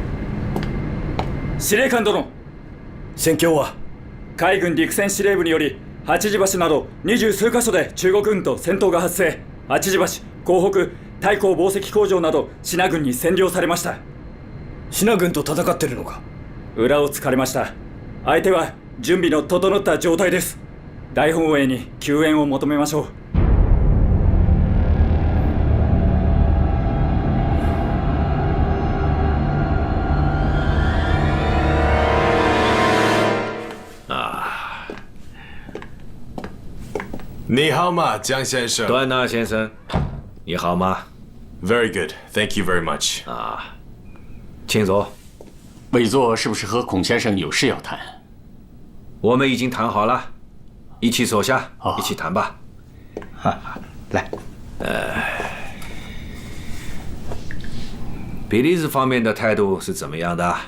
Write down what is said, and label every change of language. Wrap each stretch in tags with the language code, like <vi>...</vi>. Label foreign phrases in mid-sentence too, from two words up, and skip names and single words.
<ja>司令官殿、戦況は海軍陸戦司令部により八字橋など20数カ所で中国軍と戦闘が発生。八字橋、港北、太閤紡績工場など支那軍に占領されました。支那軍と戦ってるのか？裏を突かれました。相手は準備の整った状態です。大本営に救援を求めましょう。</ja> <zh>你好吗，江先生？段纳先生，你好吗</zh> <en>？Very good, thank you very much。</en> <zh>请坐。委座是不是和孔先生有事要谈？我们已经谈好了，一起坐下，一起谈吧。来，比利时方面的态度是怎么样的？</zh>